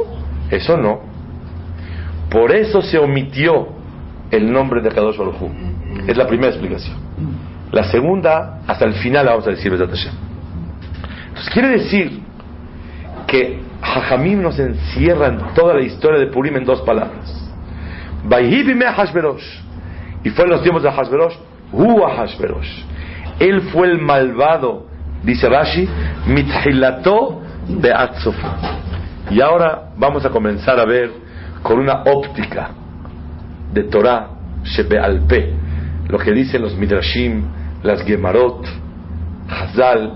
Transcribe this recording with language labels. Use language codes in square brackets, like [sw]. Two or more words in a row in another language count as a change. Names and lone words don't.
[es] Eso no. Por eso se omitió el nombre de [he] קדוש ברוך הוא. [es] Es la primera explicación. La segunda, hasta el final la vamos a decir [he] בעזרת השם. [es] Entonces quiere decir que Jajamim nos encierran toda la historia de Purim en 2 palabras: [he] ויהי בימי אחשורוש, [es] y fue en los tiempos de Hashverosh, [he] הוא אחשורוש. [es] Él fue el malvado, dice Rashi, [he] מתחילתו ועד סופו. [es] Y ahora vamos a comenzar a ver con una óptica de [he] תורה שבעל פה, [es] lo que dicen los Midrashim, las Gemarot, Hazal.